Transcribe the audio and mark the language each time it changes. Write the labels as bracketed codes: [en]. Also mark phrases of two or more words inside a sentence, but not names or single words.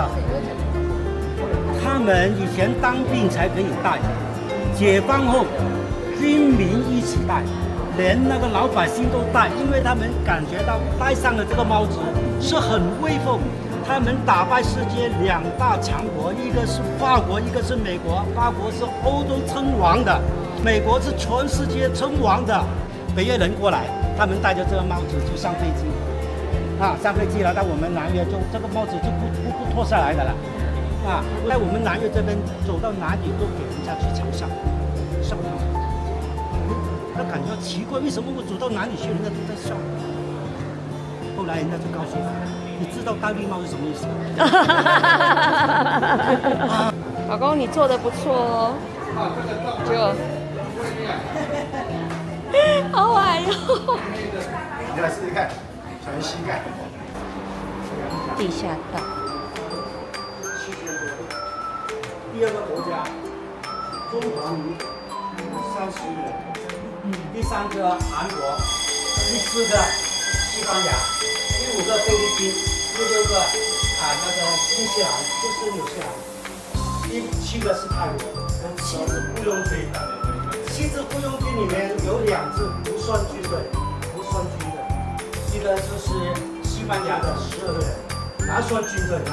[zh] 他們以前當兵才可以戴，解放後軍民一起戴，連那個老百姓都戴，因為他們感覺到戴上了這個帽子是很威風。他們打敗世界2大強國，一個是法國，一個是美國。法國是歐洲稱王的，美國是全世界称王的。北越人過来，他們戴着這個帽子就上飛机，上飛機了。到我們南越就這個帽子就不脫下來的了，在我們南越這邊走到哪裡都給人家去嘲笑，笑他們。他感覺奇怪，為什麼我走到哪裡去，人家都在笑？後來人家就告訴他，你知道戴綠帽是什麼意思吗？老公，你做的不錯哦，好矮哦！你来試試看，全膝蓋。地下道。第2个國家，中華民國31人，第3個韓國，第4 個西班牙，第5個菲律賓，第6個新西蘭，就是紐西蘭，第7個是泰國，有7支僱傭軍。7支僱傭軍裡面有2支不算軍隊，一個就是西班牙的12個人，哪算軍隊？